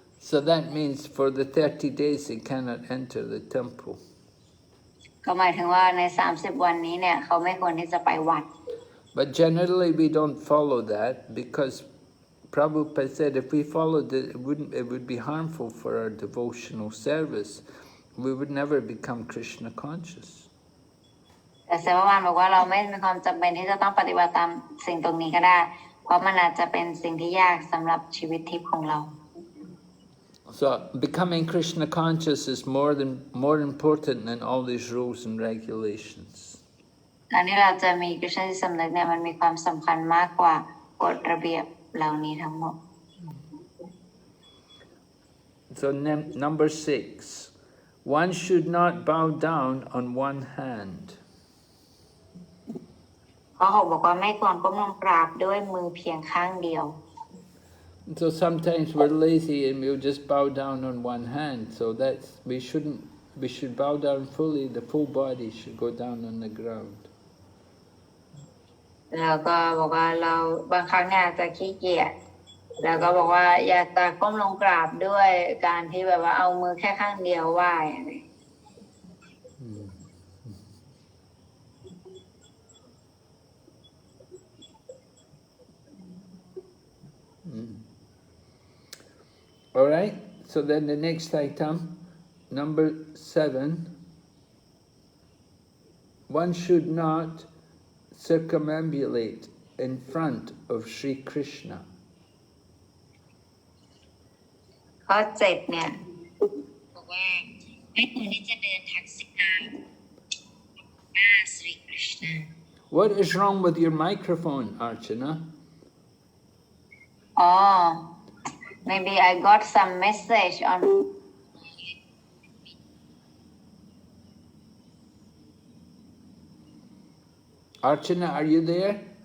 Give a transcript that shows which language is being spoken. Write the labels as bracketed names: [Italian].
[English] So that means for the 30 days they cannot enter the temple. [Thai] ก็หมายถึงว่าใน30 วันนี้เนี่ยเขาไม่ควรที่จะไปวัด [English] But generally we don't follow that because Prabhupada said if we followed it, it would be harmful for our devotional service. We would never become Krishna conscious. [Thai] แต่เสวานบอกว่าเราไม่มีความจำเป็นที่จะต้องปฏิบัติตามสิ่งตรงนี้ก็ได้เพราะมันอาจจะเป็นสิ่งที่ยากสำหรับชีวิตทิพย์ของเรา [English] So becoming Krishna conscious is more important than all these rules and regulations. [Thai] การที่เราจะมีกฤษณจิตสำนึกเนี่ยมันมีความสำคัญมากกว่ากฎระเบียบเหล่านี้ทั้งหมด [English] So number 6, one should not bow down on one hand. [Thai] ข้อ 6บอกว่าไม่ควรก้มลงกราบด้วยมือเพียงข้างเดียว [English] So sometimes we're lazy and we'll just bow down on one hand. So we should bow down fully. The full body should go down on the ground. [Thai] แล้วก็บอกว่าเราบางครั้งเนี่ยจะขี้เกียจแล้วก็บอกว่าอยากจะก้มลงกราบด้วยการที่แบบว่าเอามือแค่ข้างเดียวไหว้อะไร [English] All right. So then the next item, number 7. One should not circumambulate in front of Sri Krishna. [Thai] ข้อ 7เนี่ยบอกว่าไม่ควรที่จะเดินทักษิณาหน้าสรีกฤษณะ [English] What is wrong with your microphone, Archana? Oh, maybe I got some message on. Archana, are you there?